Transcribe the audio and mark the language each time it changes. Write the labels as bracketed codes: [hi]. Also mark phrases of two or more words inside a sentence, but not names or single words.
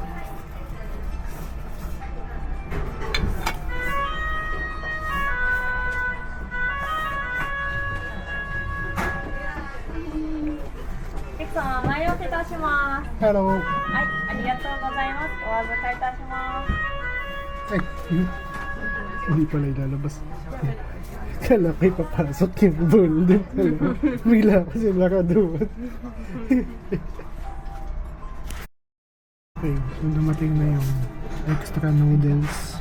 [en] Hello. [tl] Ay, [ja] ありがとうございます。お預かりいたします。 [tl] Ay, hindi pala ilalabas. Kala ko'y papasok yung bowl din pala. Bigla kasi nakaduwan. Okay, so dumating na yung extra noodles.